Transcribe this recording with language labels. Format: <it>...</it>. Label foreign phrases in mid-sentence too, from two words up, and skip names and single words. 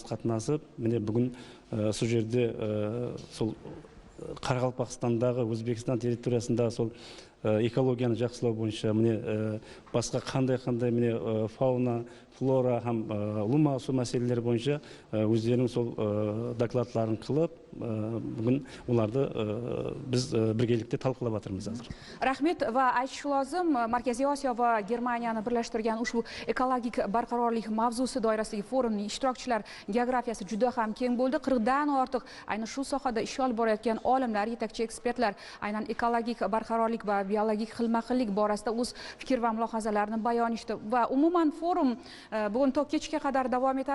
<kaa>қатынасып, міне бүгін сол жерде сол Қарақалпақстандағы, Өзбекстан территориясында сол экологияны жақсылау бойынша міне басқа қандай міне фауна, флора һәм лума сол мәселелер бойынша өздерінің сол докладларын қылып, бүгін оларды біз біргелікте талқылап жатырмыз қазір.</kaa> <uz>Рахмет va aytish lozim, Markaziy Osiyo va Germaniyani birlashtirgan ushbu ekologik barqarorlik mavzusi doirasidagi forumning ishtirokchilar geografiyasi juda ham keng bo'ldi. 40 dan ortiq ayni shu sohada ish olib borayotgan olimlar, yetakchi ekspertlar aynan ekologik barqarorlik va biologik xilma-xillik borasida o'z fikr va mulohazalarini bayon etdi va umuman forum bugun to kechga qadar davom etadi.</uz>